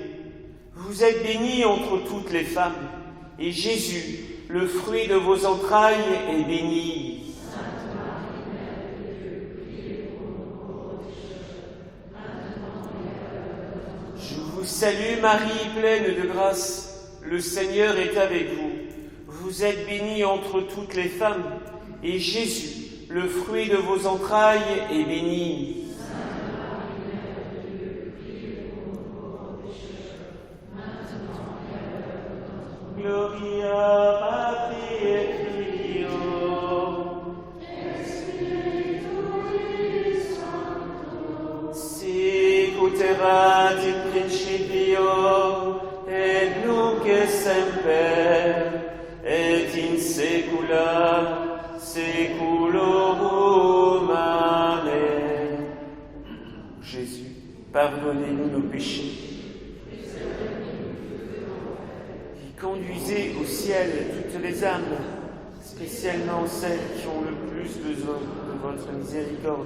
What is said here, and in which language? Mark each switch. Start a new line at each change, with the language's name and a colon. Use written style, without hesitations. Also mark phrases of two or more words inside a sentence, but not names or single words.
French: Vous êtes bénie entre toutes les femmes, et Jésus, le fruit de vos entrailles, est béni. salue Marie, pleine de grâce, le Seigneur est avec vous. Vous êtes bénie entre toutes les femmes, et Jésus, le fruit de vos entrailles, est béni.
Latin: Gloria Patri et Filio. Sicut erat in principio, et nunc et semper, et in saecula saeculorum. Amen.
French: Jésus, pardonnez-nous nos péchés. Conduisez au ciel toutes les âmes, spécialement celles qui ont le plus besoin de votre miséricorde.